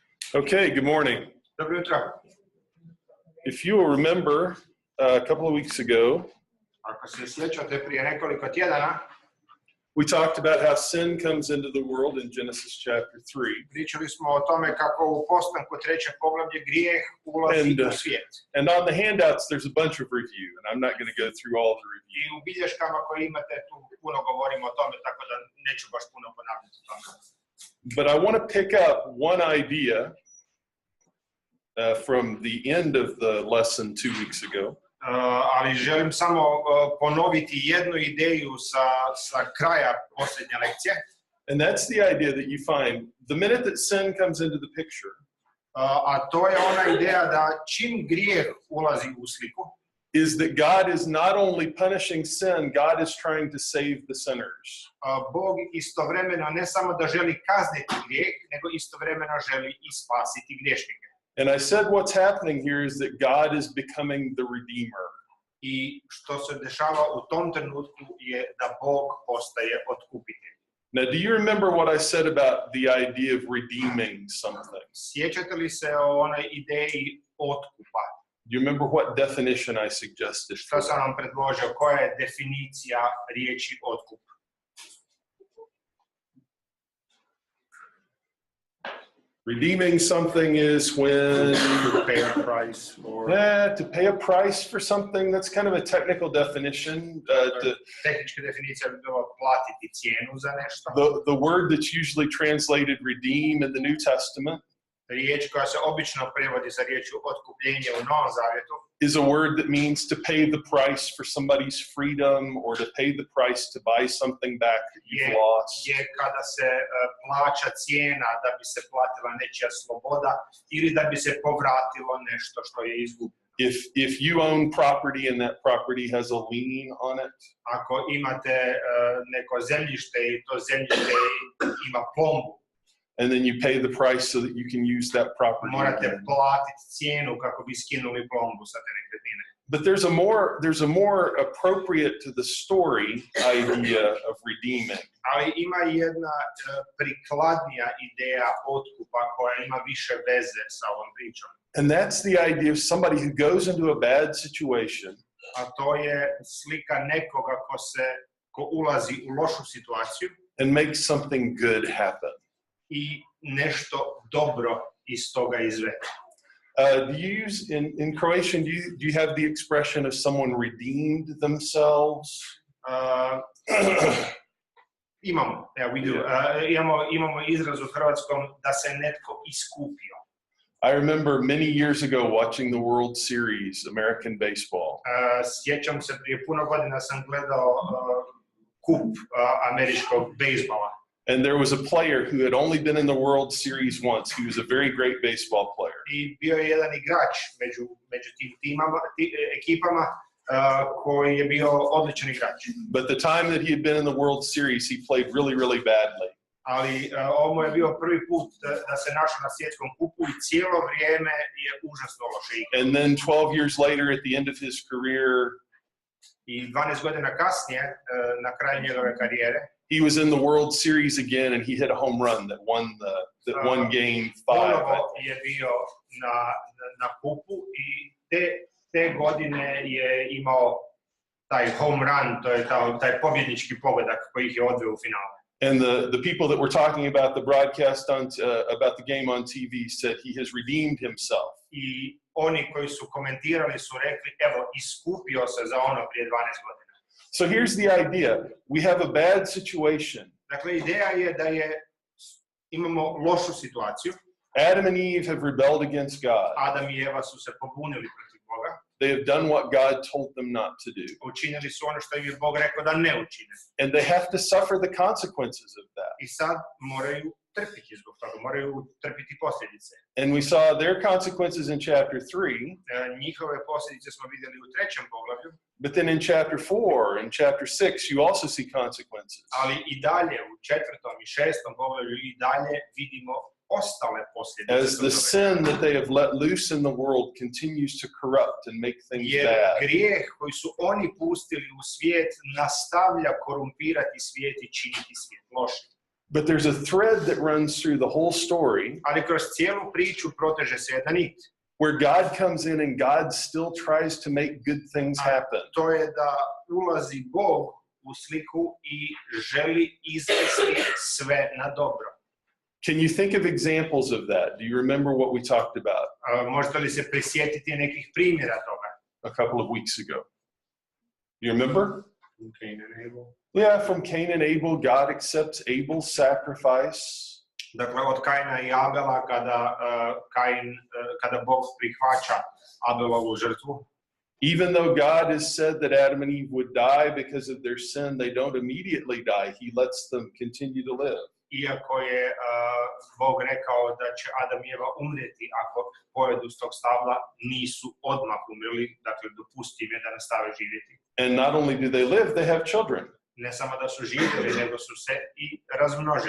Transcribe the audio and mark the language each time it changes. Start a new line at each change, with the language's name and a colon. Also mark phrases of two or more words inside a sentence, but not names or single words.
English: Okay, good morning.
Croatian: Dobro jutro.
English: If you will remember, a couple of weeks ago,
Croatian: Ako se sjećate, prije nekoliko tjedana
English: we talked about how sin comes into the world in Genesis chapter 3.
Croatian: pričali smo o tome kako u postanku trećeg poglavlja grijeh ulazi u svijet.
English: And on the handouts, there's a bunch of review, and I'm not going to go through all the review.
Croatian: I u bilješkama koje imate tu puno govorimo o tome, tako da neću baš puno ponavljati o tome.
English: But I want to pick up one idea from the end of the lesson 2 weeks ago.
Croatian: Ali želim samo ponoviti jednu ideju sa kraja posljednje lekcije.
English: And that's the idea that you find the minute that sin comes into the picture.
Croatian: A to je ona ideja da čim grijeh ulazi u sliku,
English: is that God is not only punishing sin, God is trying to save the sinners.
Croatian: Bog istovremeno ne samo da želi kazniti grijeh, nego istovremeno želi i spasiti griješnike.
English: And I said what's happening here is that God is becoming the Redeemer.
Croatian: I što se dešava u tom trenutku je da Bog postaje otkupitelj.
English: Now, do you remember what I said about the idea of redeeming something?
Croatian: Sjećate li se o onoj ideji otkupa?
English: Do you remember what definition I suggested?
Croatian: Što sam vam predložio? Koja je definicija riječi otkup?
English: Redeeming something is when To pay a price for... to pay a price for something. That's kind of a technical definition.
Croatian: Tehnička definicija bi bila platiti cijenu za nešto.
English: The word that's usually translated redeem in the New Testament
Croatian: Riječ koja se obično prevodi sa riječju otkupljenje u Novom Zavjetu
English: is a word that means to pay the price for somebody's freedom or to pay the price to buy something back that you've lost.
Croatian: Je kada se plaća cijena da bi se platila nečija sloboda ili da bi se povratilo nešto što je izgubljeno.
English: If you own property and that property has a lien on it,
Croatian: ako imate neko zemljište i to zemljište ima plombu,
English: and then you pay the price so that you can use that property.
Croatian: Morate platiti cijenu kako bi skinuli plombu sa te nekretnine.
English: But there's a more appropriate to the story idea of redeeming.
Croatian: Ali ima jedna prikladnija ideja otkupa koja ima više veze sa ovom pričom.
English: And that's the idea of somebody who goes into a bad situation.
Croatian: A to je slika nekoga ko ulazi u lošu situaciju
English: And makes something good happen.
Croatian: I nešto dobro iz toga izvede.
English: Do you use in Croatian? Do you have the expression of someone redeemed themselves? Imamo, yeah, we do.
Croatian: Imamo izraz u hrvatskom da se netko iskupio.
English: I remember many years ago watching the World Series, American baseball.
Croatian: Sjećam se prije puno godina sam gledao kup američkog bejsbola.
English: And there was a player who had only been in the World Series once. He was a very great baseball player.
Croatian: I bio je jedan igrač među tim ekipama koji je bio odličan igrač.
English: But the time that he had been in the World Series, he played really, really badly.
Croatian: Ali ovo je bio prvi put da se našao na svjetskom kupu i cijelo vrijeme je užasno loše igrao.
English: And then 12 years later, at the end of his career,
Croatian: I 12 godina kasnije, na kraju njegove karijere,
English: he was in the World Series again, and he hit a home run that won game 5.
Croatian: Ponovo je bio na kupu i te godine je imao taj
English: home run,
Croatian: to je taj pobjednički pogodak koji ih je odveo u finale.
English: And the people that were talking about the broadcast about the game on TV said he has redeemed himself.
Croatian: I oni koji su komentirali su rekli, evo, iskupio se za ono prije 12 godina.
English: So here's the idea. We have a bad situation.
Croatian: Dakle, ideja je da imamo lošu situaciju.
English: Adam and Eve have rebelled against God.
Croatian: Adam I Eva su se pobunili protiv Boga.
English: They have done what God told them not to do.
Croatian: Učinili su ono što im je Bog rekao da ne učine.
English: And they have to suffer the consequences of that.
Croatian: I sad moraju trpiti zbog toga, moraju trpiti posljedice.
English: And we saw their consequences in chapter 3.
Croatian: Njihove posljedice smo vidjeli u 3. poglavlju.
English: But then in chapter 4 and chapter 6, you also see consequences.
Croatian: Ali I dalje u 4. i 6. poglavlju i dalje vidimo ostale posljedice.
English: As the sin that they have let loose in the world continues to corrupt and make things bad.
Croatian: Grijeh koji su oni pustili u svijet nastavlja korumpirati svijet I činiti svijet lošim.
English: But there's a thread that runs through the whole story.
Croatian: Ali kroz cijelu priču proteže se jedan nit.
English: Where God comes in and God still tries to make good things happen.
Croatian: To je da ulazi Bog u sliku i želi izvesti sve na dobro.
English: Can you think of examples of that? Do you remember what we talked about?
Croatian: Možete li se prisjetiti nekih primjera toga?
English: A couple of weeks ago. You remember? Cain and Abel. Yeah, from Cain and Abel, God accepts Abel's sacrifice.
Croatian: Dakle, od Kaina i Abela, kada Bog prihvaća Abelovu žrtvu.
English: Even though God has said that Adam and Eve would die because of their sin, they don't immediately die. He lets them continue to live.
Croatian: Iako je Bog rekao da će Adam i Eva umreti ako pojedu s tog stabla, nisu odmah umrli, dakle dopusti im je da nastave živjeti.
English: And not only do they live, they have children.
Croatian: Ne samo da su živjeli, nego su se i razmnožili.